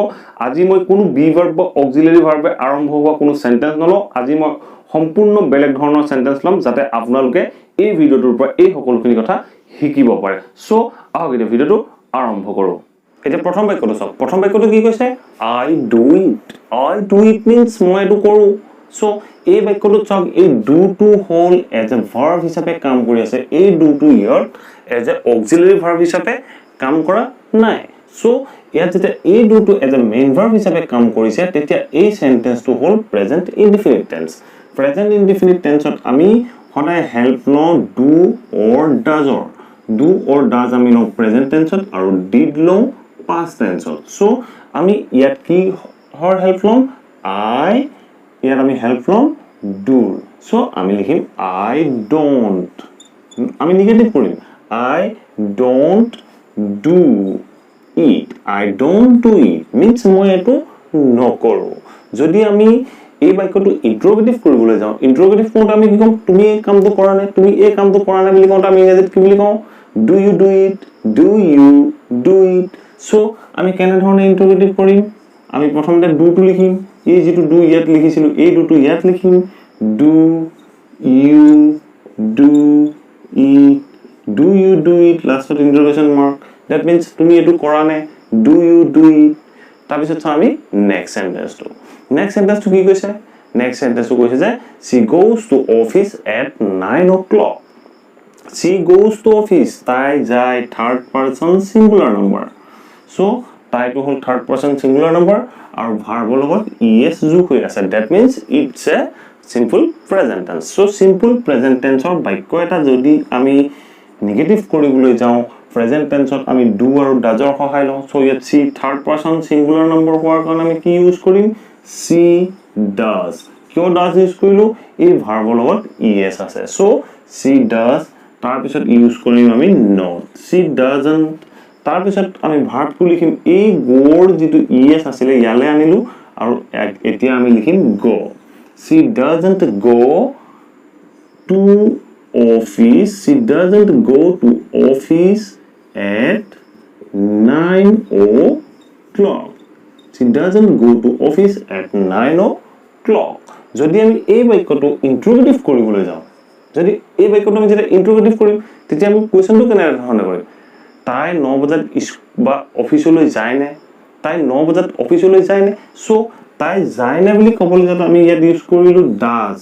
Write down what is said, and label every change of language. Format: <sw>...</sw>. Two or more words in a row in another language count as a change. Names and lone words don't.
<as>আজি মই কোনো বি ভাৰ্ব বা</as> <en>auxiliary verb</en> <as>আৰম্ভ হোৱা কোনো সেন্টেন্স নলওঁ। আজি মই সম্পূৰ্ণ বেলেগ ধৰণৰ সেন্টেন্স লম যাতে আপোনালোকে এই ভিডিঅ'টোৰ পৰা এই সকলোখিনি কথা শিকিব পাৰে। সো আহক এতিয়া ভিডিঅ'টো আৰম্ভ কৰো। এতিয়া প্ৰথম বাক্যটো চাওক। প্ৰথম বাক্যটো কি কৈছে</as> <en>I do it. I do it means</en> <as>মই এটো কৰো। সো এই বাক্যটো চাওক এই ডু টু হল</as> <en>as a verb</en> <as>হিচাপে কাম কৰি আছে। এই ডু টু ইয়াত</as> <en>as a auxiliary verb</en> <as>হিচাপে কাম কৰা নাই। সো ইয়াত যেতিয়া এই ডু টু</as> <en>as a main verb</en> <as>হিচাপে কাম কৰিছে তেতিয়া এই সেন্টেন্সটো হল</as> <en>present indefinite tense. present indefinite tense</en> <as>আমি সদায় হেল্প লওঁ</as> <en>do or does. do or does</en> <as>আমি লওঁ</as> <en>present tense</en> <as>আৰু ডিড লওঁ</as> <en>past tense.</en> <as>সো আমি ইয়াত কি হৰ হেল্প লওঁ আই ইয়াত আমি হেল্প লওঁ ডু। সো আমি লিখিম</as> <en>I don't.</en> <as>আমি নেগেটিভ কৰিম</as> <en>I don't do it. I don't do it means</en> <as>মই এটো নকৰো। যদি আমি এই বাক্যটো ইন্টাৰোগেটিভ কৰিবলৈ যাওঁ ইন্টাৰোগেটিভ কৰোঁতে আমি কি কম তুমি এই কামটো কৰা নাই তুমি এই কামটো কৰা নাই বুলি কওঁতে আমি ইংৰাজীত কি বুলি কওঁ</as> <en>do you do it do you do it.</en> <as>সো আমি কেনে ধৰণে ইন্টাৰোগেটিভ কৰিম আমি প্ৰথমতে ডু টু লিখিম এই যেটো ডু ইয়াত লিখিছিলো এই ডু টু ইয়াত লিখিম</as> <en>do you do it do you do it last interrogation mark that means</en> <as>তুমি এটো কৰা নাই</as> <en>do you do it.</en> <as>তাৰ পিছত আমি</as> <en>next sentence next sentence</en> <as>কি কৈছে</as> <en>next sentence</en> <as>কৈছে যে</as> <en>she goes to office at 9 o'clock. she goes to office</en> <as>তাই যায়</as> <en>third person singular number.</en> <as>সো তাইটো হল</as> <en>third person singular number</en> <as>আৰু ভাৰ্বৰ লগত es যোগ হৈ আছে।</as> <en>that means it's a simple present tense.</en> <as>সো</as> <en>simple present tense</en> <as>বাক্য এটা যদি আমি নেগেটিভ কৰিবলৈ যাওঁ</as> <en>present tense</en> <as>আমি ডু আৰু ডাজৰ সহায় লওঁ। সো ইয়াত সি</as> <en>third person singular number</en> <as>হোৱাৰ কাৰণে আমি কি ইউজ কৰিম</as> <en>she does.</en> <as>কিয়</as> <en>does use</en> <as>কৰিলো এই ভাৰ্বৰ লগত es আছে। সো</as> <en>she does</en> <as>তাৰ পিছত ইউজ কৰিম আমি</as> <en>not she doesn't.</en> <as>তাৰ পিছত আমি ভাৰ্বটো লিখিম এই গোৰ যেটো es আছিল ইয়ালে আনিলো আৰু এতিয়া আমি লিখিম গো।</as> <en>she doesn't go to office. She doesn't go to office at 9 o'clock. She doesn't go to office at 9 o'clock.</en> <as>যদি আমি এই বাক্যটো ইন্টাৰোগেটিভ কৰিবলৈ যাওঁ যদি এই বাক্যটো আমি যেটা ইন্টাৰোগেটিভ কৰিম তেতিয়া আমি কোৱেশ্চনটো কেনে ধৰণে কৰিম তাই 9 বজাত বা অফিচলৈ যায় নে তাই 9 বজাত অফিচলৈ যায় নে। সো তাই যায় নে বুলি ক'বলৈ যাওঁতে আমি ইয়াত ইউজ কৰিলো ডাজ।</as>